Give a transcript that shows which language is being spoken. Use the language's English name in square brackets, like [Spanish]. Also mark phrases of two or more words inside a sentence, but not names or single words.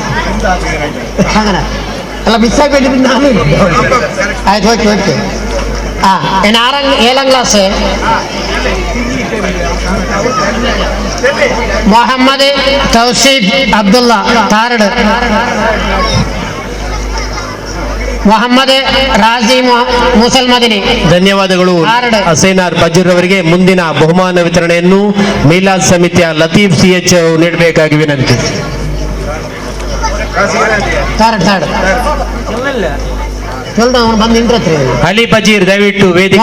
[Kannada] ಅಲ್ಲ ಮಿಸ್ ಆಗಿಬಿಟ್ಟು ನಾನು. ಆಯ್ತು ಓಕೆ ಓಕೆ [Malayalam] ഏഴാം ക്ലാസ് മുഹമ്മദ് തൗസീഫ് അബ്ദുള്ള താരട്, [Kannada] ಮೊಹಮ್ಮದ್ ರಾಜಿ ಮುಸಲ್ ಮದಿನಿ. ಧನ್ಯವಾದಗಳು ಹಸೈನಾರ್ ಬಜೀರ್ ಅವರಿಗೆ. ಮುಂದಿನ ಬಹುಮಾನ ವಿತರಣೆಯನ್ನು ಮೀಲಾದ್ ಸಮಿತಿಯ ಲತೀಫ್ CH ನೀಡಬೇಕಾಗಿ ವಿನಂತಿ. ಅಲಿ ಬಜೀರ್ ದಯವಿಟ್ಟು ವೇದಿಕೆ.